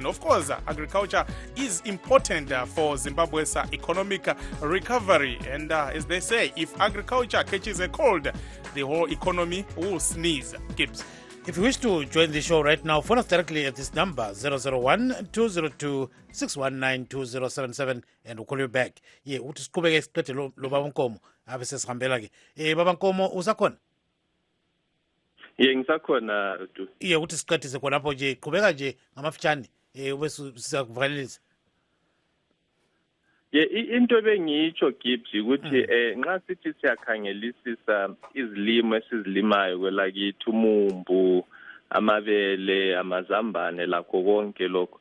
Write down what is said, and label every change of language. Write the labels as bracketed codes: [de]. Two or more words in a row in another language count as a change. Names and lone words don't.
[en] Of course, agriculture is important for Zimbabwe's economic recovery, and as they say, if agriculture catches a cold, the whole economy will sneeze. Gibbs. If you wish to join the show right now, phone us directly at this number 001-202-619-2077 and we'll call you back. Yeah, [nd] uthi siqhubeke isiqede lo Baba Nkomo abe sesihambela ke. Baba Nkomo usakhona? Ngisakhona du. Uthi siqedise khonapho nje qhubeka nje ngamafitshane bese sizakuvalelisa. Into bengiyitsho Gibbs ukuthi nxa sithi siyakhangelisisa izilimo esizilimayo kwelakithi umumbu, amabele, amazambane lakho konke lokho.